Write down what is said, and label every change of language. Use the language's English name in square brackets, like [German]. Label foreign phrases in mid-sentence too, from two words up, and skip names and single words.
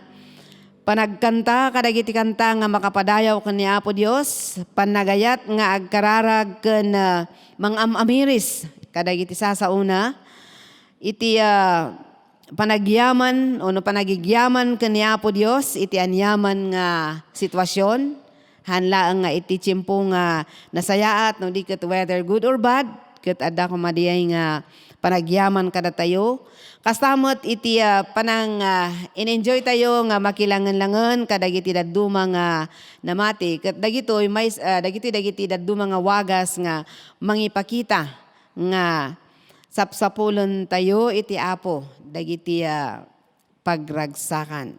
[Iloko] Panagkanta kadagiti kanta nga makapadayaw ken ni Apo Dios, panagayat nga agkararag ken mangamamiris kadagiti sasauna iti panagyaman o no panagigyaman ken ni Apo Dios iti anyaman nga sitwasyon hanlaeng nga iti tiyempo nga nasayaat no di ket [English] whether good or bad [Iloko] ket adda kumadiyay nga panagyaman kada tayo kastamot iti panang in-enjoy tayo nga makilangan-langan kadagiti dadduma nga namati ket dagitoy may dagiti dadduma nga wagas nga mangipakita nga sapsapulon tayo iti Apo dagiti pagragsakan.